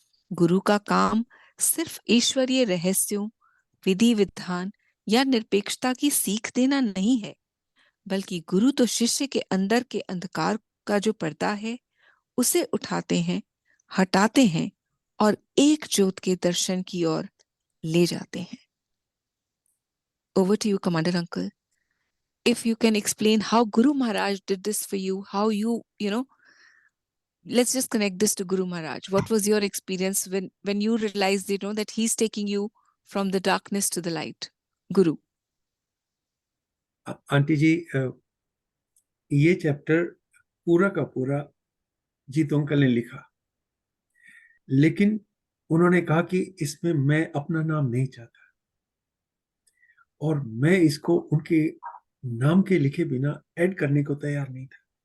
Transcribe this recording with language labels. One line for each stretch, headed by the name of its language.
Hindi: गुरु का काम सिर्फ ईश्वरीय रहस्यों, विधि विधान या निरपेक्षता की सीख देना नहीं है, बल्कि गुरु तो शिष्य के अंदर के अंधकार का जो पर्दा है उसे उठाते हैं, हटाते हैं और एक ज्योत के दर्शन की ओर ले जाते हैं।
English: Over to you, Commander Uncle. If you can explain how Guru Maharaj did this for you, how let's just connect this to Guru Maharaj. What was your experience when you realized, that he's taking you from the darkness to the light? Guru.
Hindi: Aunty जी, ये chapter पूरा का पूरा जीत uncle ने लिखा, लेकिन उन्होंने कहा कि इसमें मैं अपना नाम नहीं चाहता और मैं इसको उनके नाम के लिखे बिना ऐड करने को तैयार नहीं था।